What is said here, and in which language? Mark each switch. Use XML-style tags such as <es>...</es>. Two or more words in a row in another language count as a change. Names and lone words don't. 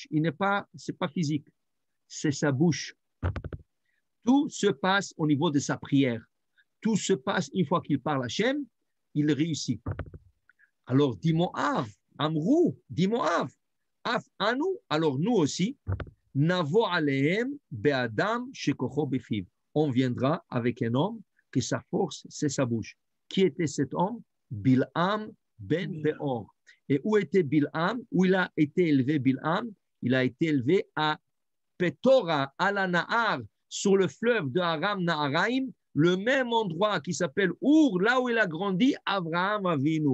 <fr>C'est pas physique, c'est sa bouche. Tout se passe au niveau de sa prière. Tout se passe une fois qu'il parle à Hachem, il réussit. Alors, dit Moab, Amrou, dit Moab,</fr> <he>אף אנו,</he> <fr>alors nous aussi,</fr> <he>נבוא עליהם באדם שכחו בפיו.</he> <fr>On viendra avec un homme que sa force, c'est sa bouche. Qui était cet homme? Bil'am ben Beor. Et où était Bil'am? Où il a été élevé Bil'am? Il a été élevé à Petora, à la Nahar, sur le fleuve de Aram Naharaim, le même endroit qui s'appelle Our, là où il a grandi, Avraham Avinu.</fr>